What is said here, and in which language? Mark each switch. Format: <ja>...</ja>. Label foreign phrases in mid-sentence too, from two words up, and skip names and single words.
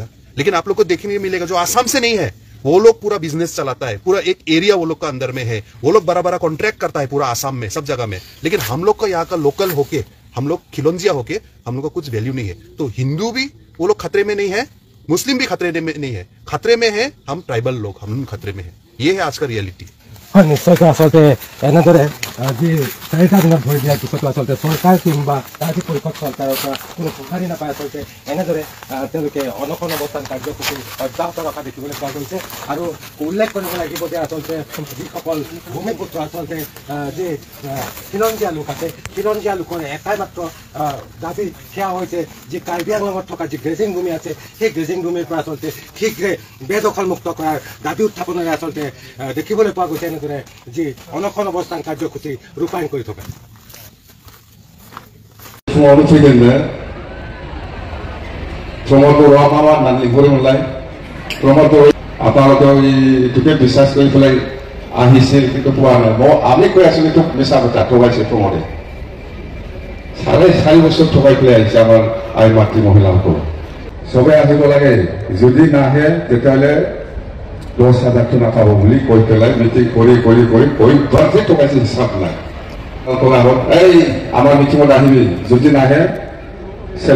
<hi>लेकिन आप लोग को देखने को मिलेगा जो आसाम से नहीं है, वो लोग पूरा बिजनेस चलाता है, पूरा एक एरिया वो लोग का अंदर में है, वो लोग बड़ा बड़ा कॉन्ट्रैक्ट करता है पूरा आसाम में, सब जगह में। लेकिन हम लोग का यहाँ का लोकल होके, हम लोग खिलौंजिया होके, हम लोग का कुछ वैल्यू नहीं है। तो हिंदू भी वो लोग खतरे में नहीं है, मुस्लिम भी खतरे में नहीं है। खतरे में है हम ट्राइबल लोग, हम खतरे में है। ये है आज का रियलिटी।</hi> <as>নিশ্চয় আচলতে যি 4টা দিনত ভৰি দিয়াৰ পিছতো আচলতে চৰকাৰ কিংবা ৰাজ্যিক পৰিষদ চৰকাৰৰ পৰা কোনো সঁহাৰি নাপায় আচলতে এনেদৰে তেওঁলোকে অনশন অৱস্থান কাৰ্যসূচী অব্যাহত ৰখা দেখিবলৈ পোৱা গৈছে আৰু উল্লেখ কৰিব লাগিব যে আচলতে যিসকল ভূমিপুত্ৰ আচলতে যি খিলঞ্জীয়া লোক আছে খিলঞ্জীয়া লোকৰ এটাই মাত্ৰ দাবী সেয়া হৈছে যি কাৰ্বি আংলঙত থকা যি গ্ৰেজিং ভূমি আছে সেই গ্ৰেজিং ভূমিৰ পৰা আচলতে শীঘ্ৰে বেদখলমুক্ত কৰাৰ দাবী উত্থাপনেৰে আচলতে দেখিবলৈ পোৱা গৈছে এনেদৰে যি অনশন অৱস্থান কাৰ্যসূচী ৰূপায়ণ কৰি থকা</as> <brx>फुङावनो फैदोंनो प्रमद बर'आ मा मा होननानै लिंहरोमोनलाय प्रमद बर'</brx> <as>আপোনালোকে এইটোকে বিশ্বাস কৰি পেলাই আহিছিল কিন্তু পোৱা নাই আমি কৈ আছো কিন্তু মিছা কথা ঠগাইছে প্ৰমদে 4.5 বছৰ ঠগাই পেলাই আহিছে আমাৰ আই মাতৃ মহিলাসকল চবে আহিব লাগে যদি নাহে তেতিয়াহ'লে 10,000 টকা পাব বুলি কৈ পেলাই মিটিং কৰি বাজে ঠগাইছে হিচাপ নাই এই আমাৰ মিটিঙত আহিবি যদি নাহে চেল্ফ</as>